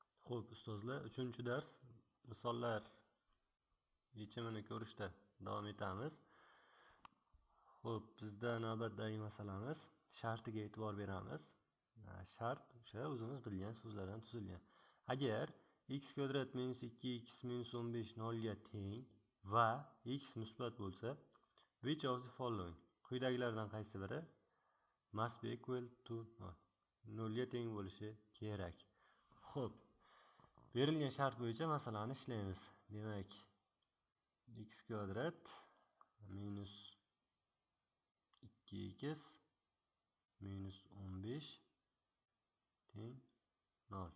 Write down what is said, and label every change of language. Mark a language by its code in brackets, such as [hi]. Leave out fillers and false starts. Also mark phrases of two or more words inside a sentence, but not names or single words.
[uz] Xo'p, ustozlar, 3-dars misollar yechimini ko'rishda davom etamiz. Xo'p, bizda navbatdagi masalamiz shartiga e'tibor beramiz. Shart o'sha o'zimiz bilgan so'zlardan tuzilgan. Agar x kvadrat minus 2x minus 15 nolga teng va x musbat bo'lsa, [en] which of the following? [uz] Quyidagilardan qaysi biri [en] must be equal to [uz] 0 ga teng bo'lishi kerak. Xo'p, berilgan shart bo'yicha masalani ishlaymiz. Demak, x kvadrat minus 2x minus 15 teng 0.